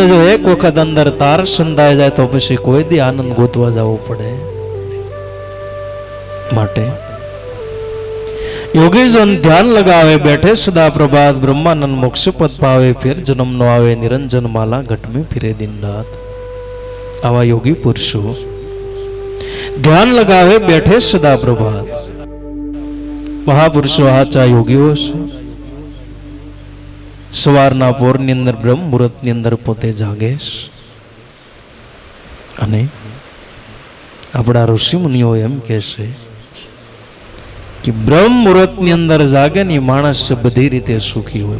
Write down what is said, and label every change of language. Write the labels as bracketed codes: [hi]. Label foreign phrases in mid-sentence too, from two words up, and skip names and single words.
[gu] જો એક વખત અંદર તાર સંધાઈ જાય તો પછી કોઈ દી આનંદ ગોતવા જવું પડે. માટે યોગીજન ધ્યાન લગાવે, બેઠે સદા પ્રભાત, બ્રહ્માનંદ મોક્ષ પદ પાવે, ફેર જન્મ નો આવે, નિરંજન માલા ઘટ [hi] में फिरे दिन रात. [gu] આવા યોગી પુરુષો ધ્યાન લગાવે, બેઠે સદા પ્રભાત. મહાપુરુષો સાચા યોગીઓ છે. સવારના પોરની અંદર બ્રહ્મ મુહૂર્તની અંદર પોતે જાગે અને આપણા ઋષિ મુનિઓ એમ કહે છે કે બ્રહ્મ મુહૂર્તની અંદર જાગે ને માણસ બધી રીતે સુખી હોય.